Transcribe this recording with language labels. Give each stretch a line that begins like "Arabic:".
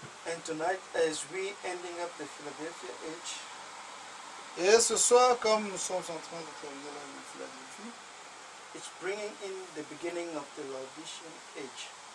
English: And tonight, as we ending up the Philadelphia age,
French: et ce soir, comme nous sommes en train de terminer la Philadelphie,
English: it's bringing in the beginning of the Laodicean age.